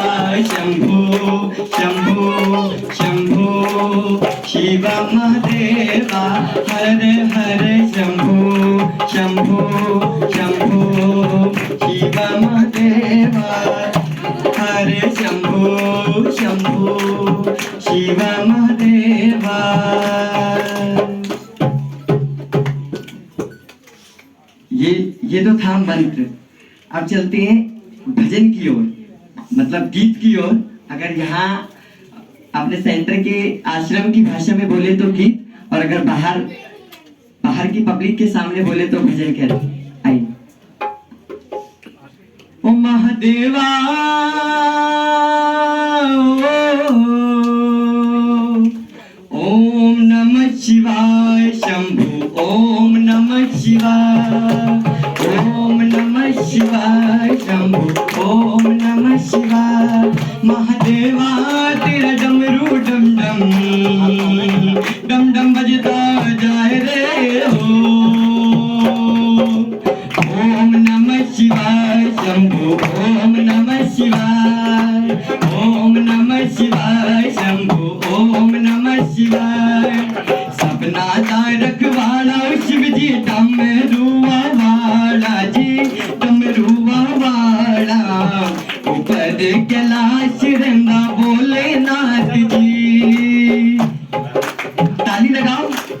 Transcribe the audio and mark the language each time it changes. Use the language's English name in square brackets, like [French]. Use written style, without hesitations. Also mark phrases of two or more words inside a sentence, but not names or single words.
[Sanskrit] शंभो शंभो शंभो शिव महादेवा। हर हर शंभो शंभो शंभो शिव महादेवा। हर शंभो शंभो शिव महादेवा। [Hindi] ये तो था मंत्र। अब चलते हैं भजन की ओर, मतलब गीत की ओर। अगर यहाँ अपने सेंटर के आश्रम की भाषा में बोले तो गीत, और अगर बाहर की पब्लिक के सामने बोले तो भजन कहते। आइए। [Sanskrit] ओ महादेवा ओम नमः शिवाय शंभु। ओम नमः शिवाय। ओम नमः शिवाय शंभु। ओम नमः शिवाय। [Hindi] महादेवा तेरा डमरू डम डम डम डम बजता जाए रे हो। [Sanskrit] ओम नमः शिवाय शंभु ओम नमः शिवाय ओम नमः शिवाय शंभु ओम नमः शिवाय। [Punjabi] ਸਪਨਾ ਦਾ ਰਖਵਾਲਾ ਸ਼ਿਵ ਜੀ ਡਮਰੂਆ ਵਾਲਾ ਜੀ ਡਮਰੂਆ ਵਾਲਾ ਉੱਪਰ ਕੈਲਾਸ਼ ਰੰਗਾ ਭੋਲੇਨਾਥ ਜੀ। [Hindi] ताली लगाओ।